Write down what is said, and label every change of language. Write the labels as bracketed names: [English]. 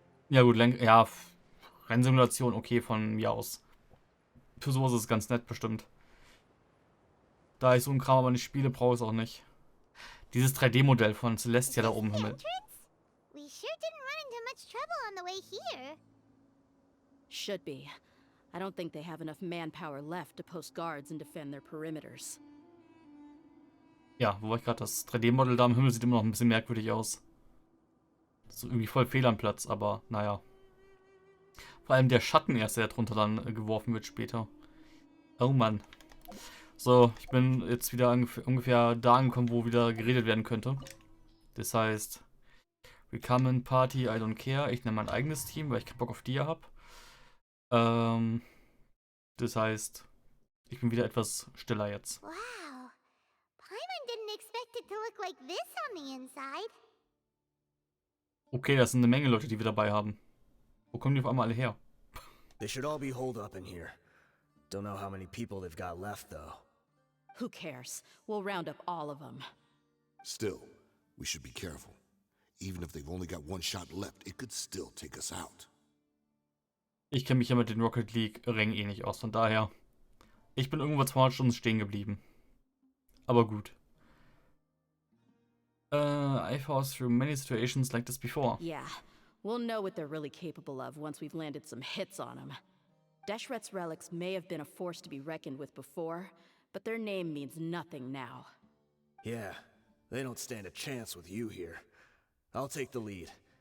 [German] Ja gut, ja, Rennsimulation, okay, von mir aus. Für sowas ist es ganz nett, bestimmt. Da ich so einen Kram aber nicht spiele, brauche ich es auch nicht. Dieses 3D-Modell von Celestia da oben. Himmel. [English] We sure didn't run into much trouble on the way here. Should be. I don't think they have enough manpower left to post guards and defend their perimeters. [German] Ja, wo war ich gerade? Das 3D-Modell da am Himmel sieht immer noch ein bisschen merkwürdig aus. So irgendwie voll fehl am Platz, aber naja. Vor allem der Schatten erst, der drunter dann geworfen wird später. Oh Mann. So, ich bin jetzt wieder ungefähr da angekommen, wo wieder geredet werden könnte. Das heißt, Willkommen Party, [English] I don't care. [German] Ich nehme mein eigenes Team, weil ich keinen Bock auf die habe. Das heißt, ich bin wieder etwas stiller jetzt. Wow. [English] Paimon didn't expect it to look like this on the inside. [German] Okay, das sind eine Menge Leute, die wir dabei haben. Wo kommen die auf einmal alle her? [English] They should all be holed up in here. Don't know how many people they've got left, though. Who cares? We'll round up all of them. Still, we should be careful. Even if they've only got one shot left, it could still take us out. [German] Ich kenne mich ja mit den Rocket League Rängen eh nicht aus, von daher. Ich bin irgendwo 200 Stunden stehen geblieben. Aber gut. [English] I fought through many situations like this before. Yeah, we'll know what they're really capable of once we've landed some hits on them. Deshret's relics may have been a force to be reckoned with before, but their name means nothing now. Yeah, they don't stand a chance with you here. I'll take the lead.